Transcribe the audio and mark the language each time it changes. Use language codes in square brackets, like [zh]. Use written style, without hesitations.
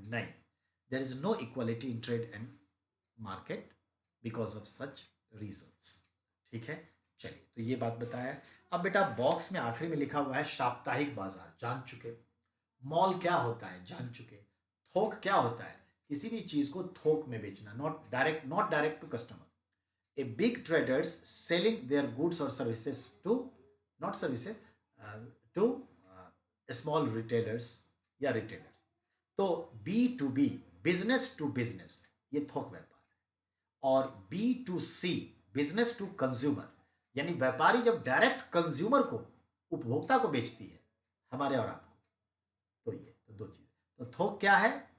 [en] नहीं, there is no equality in trade and market because of such reasons. [hi] ठीक है, चलिए, तो ये बात बताया। अब बेटा बॉक्स में आखिरी में लिखा हुआ है साप्ताहिक बाजार, जान चुके। मॉल क्या होता है, जान चुके। थोक क्या होता है, किसी भी चीज को थोक में बेचना, [en] Not direct to customer. A big traders selling their goods or services to, not services, to small retailers [hi] या [en] retailers। [hi] तो B2B, बिजनेस टू बिजनेस, ये थोक व्यापार है। और B2C, बिजनेस टू कंज्यूमर, यानी व्यापारी जब डायरेक्ट कंज्यूमर को, उपभोक्ता को बेचती है, हमारे और आपको, तो ये तो दो चीज। तो थोक क्या है?